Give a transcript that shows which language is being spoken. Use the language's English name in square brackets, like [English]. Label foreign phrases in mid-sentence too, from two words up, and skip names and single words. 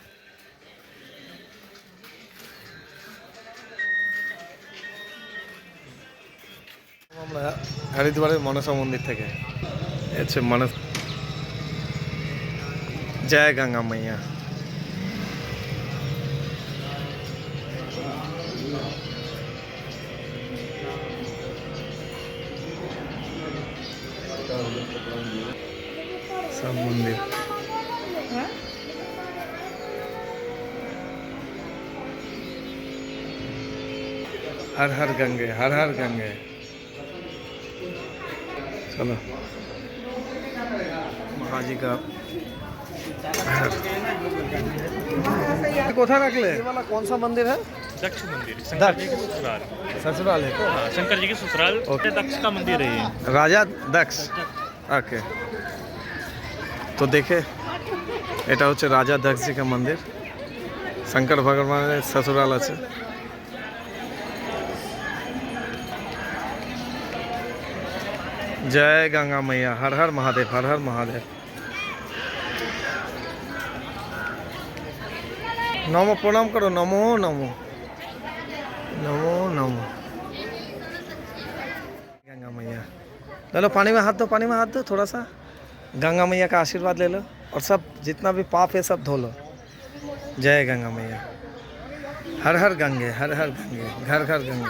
[Bangla] আমরা হরিদ্বারের মনসা মন্দির থেকে হচ্ছে [Hindi] जय गंगा मैया। [Bangla] সব মন্দির। [Hindi] हर हर गंगे। चलो, महाजी का कोठा रख ले। ये वाला कौन सा मंदिर है? दक्ष मंदिर, दक्ष। शंकर जी के ससुराल। ससुराल है तो? हाँ, शंकर जी के ससुराल दक्ष का मंदिर है ये। [Bangla] রাজা দক্ষ। ওকে, তো দেখে এটা হচ্ছে [Hindi] राजा दक्ष जी का मंदिर। [Bangla] শঙ্কর ভগবানের সসুরাল আছে। [Hindi] जय गंगा मैया, हर हर महादेव, हर हर महादेव। [Bangla] নমো, প্রণাম করো। নমো নমো নমো নমো। [Hindi] गंगा मैया ले लो, पानी में हाथ दो थोड़ा सा। गंगा मैया का आशीर्वाद ले लो और सब जितना भी पाप है सब धो लो। जय गंगा मैया। हर हर गंगे, घर घर गंगे।